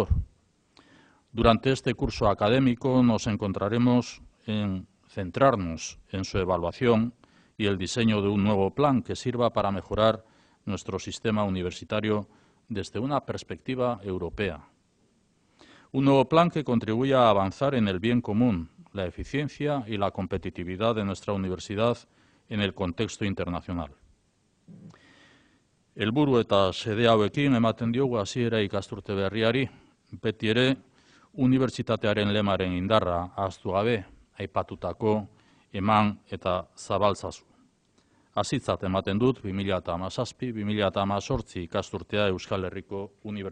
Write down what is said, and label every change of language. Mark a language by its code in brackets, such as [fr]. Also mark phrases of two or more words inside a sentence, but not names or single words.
[es] Durante este curso académico nos encontraremos en centrarnos en su evaluación y el diseño de un nuevo plan que sirva para mejorar nuestro sistema universitario desde una perspectiva europea. Un nuevo plan que contribuya a avanzar en el bien común, la eficiencia y la competitividad de nuestra universidad en el contexto internacional. [eu] Helburu eta xede hauekin ematen diogu hasiera ikasturte berriari, beti ere unibertsitatearen lemaren indarra ahaztu gabe, aipatutako eman eta zabaltzazu. Hasitzat ematen dut 2017-2018 ikasturtea Euskal Herriko Unibertsitatean.